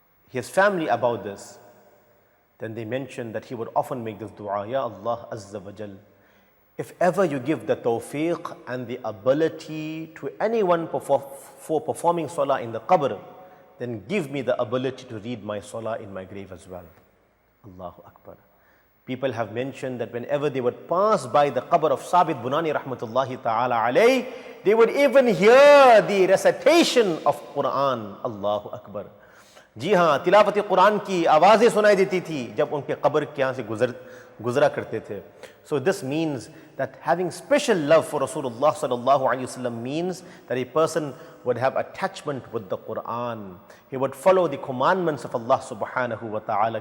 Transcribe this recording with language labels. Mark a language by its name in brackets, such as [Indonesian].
[English] his family about this, then they mentioned that he would often make this dua, Ya Allah Azza wa Jal, if ever you give the tawfiq and the ability to anyone for performing salah in the qabr, then give me the ability to read my salah in my grave as well. Allahu Akbar. People have mentioned that whenever they would pass by the qabr of Sabit Bunani rahmatullahi ta'ala alayh, they would even hear the recitation of Quran. Allahu Akbar. [Hindi] जी हाँ, तिलावत कुरान की आवाज़ें सुनाई देती थी जब उनके कब्र के यहाँ से गुजरा करते थे. [English] So this means that having special love for Rasulullah sallallahu alaihi wasallam means that a person would have attachment with the Quran. He would follow the commandments of Allah subhanahu wa ta'ala.